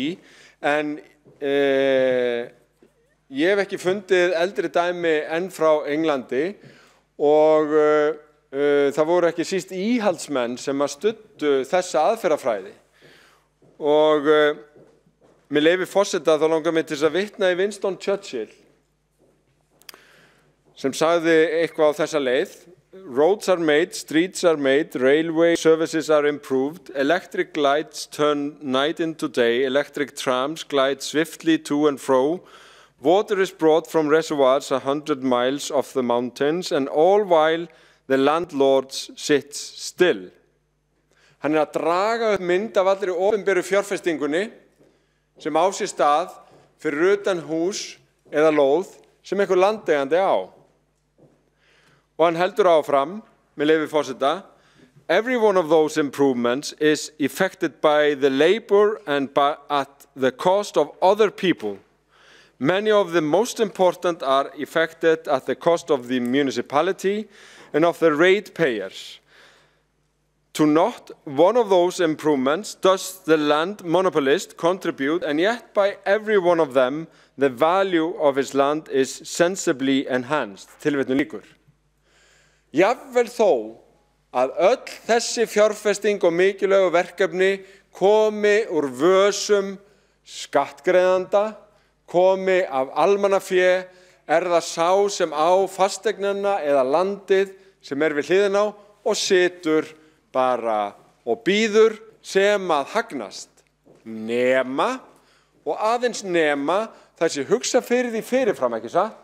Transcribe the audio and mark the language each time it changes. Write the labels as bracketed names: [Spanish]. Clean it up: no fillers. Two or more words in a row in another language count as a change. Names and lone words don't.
[Icelandic] En ég hef ekki fundið eldri dæmi enn frá Englandi og það voru ekki síst íhaldsmenn sem að studdu þessa aðferðafræði. Og með leyfi forseta þá langar mig til þess að vitna í Winston Churchill sem sagði eitthvað á þessa leið. [English] Roads are made, streets are made, railway services are improved, electric lights turn night into day, electric trams glide swiftly to and fro, water is brought from reservoirs 100 miles off the mountains, and all while the landlord sits still. [Icelandic] Hann að draga upp mynd af allri opinberu fjárfestingunni sem á sér stað fyrir utan hús eða lóð sem einhver landeigandi á. Og hann heldur áfram, með leyfi forseta, [English] every one of those improvements is effected by the labor and at the cost of other people. Many of the most important are effected at the cost of the municipality and of the ratepayers. To not one of those improvements does the land monopolist contribute, and yet by every one of them the value of his land is sensibly enhanced. [Icelandic] Tilvitnun lýkur. Jafnvel þó að öll þessi fjárfesting og mikilvægu verkefni komi úr vösum skattgreiðanda, komi af almannafé, það sá sem á fasteignina eða landið sem við hliðina á og situr bara og bíður sem að hagnast nema og aðeins nema þessi hugsa fyrir því fyrirfram, ekki satt?